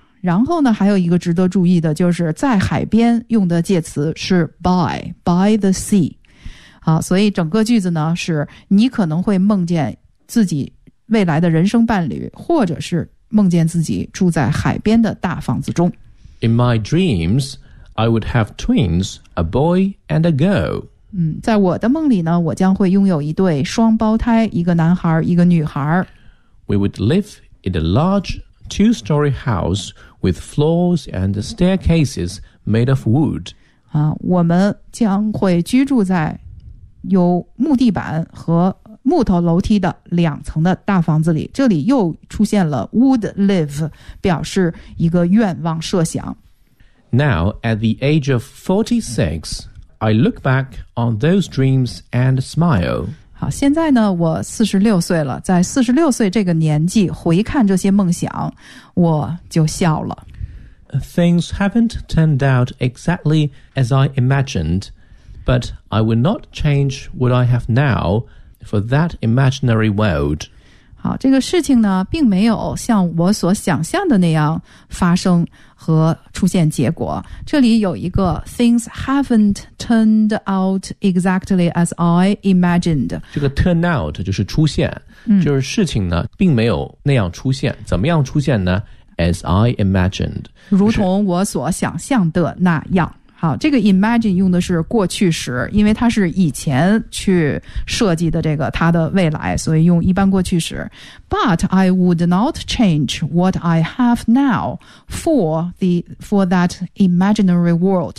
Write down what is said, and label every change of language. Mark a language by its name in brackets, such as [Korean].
[Chinese] 然后呢还有一个值得注意的，就是在海边用的介词是 by the sea。好，所以整个句子呢是你可能会梦见自己未来的人生伴侣，或者是梦见自己住在海边的大房子中。 [English] In my dreams, I would have twins, a boy and a girl. [Chinese] 在我的梦里呢，我将会拥有一对双胞胎，一个男孩，一个女孩。 [English] We would live in a large two-story house with floors and staircases made of wood. [Chinese] 我们将会居住在有木地板和木头楼梯的两层的大房子里。这里又出现了 would live, 表示一个愿望设想。 [English] Now, at the age of 46, I look back on those dreams and smile. [Chinese] 好，现在呢，我46岁了，在46岁这个年纪回看这些梦想，我就笑了。 [English] Things haven't turned out exactly as I imagined, but I would not change what I have now,for that imaginary world. [Chinese] 好，这个事情呢并没有像我所想象的那样发生和出现结果。这里有一个 [English] things haven't turned out exactly as I imagined. [Chinese] 这个 turn out 就是出现，就是事情呢并没有那样出现。怎么样出现呢？ [English] As I imagined. [Chinese] 如同我所想象的那样。好，这个 imagine 用的是过去时，因为它是以前去设计的这个它的未来，所以用一般过去时。 [English] But I would not change what I have now for that imaginary world.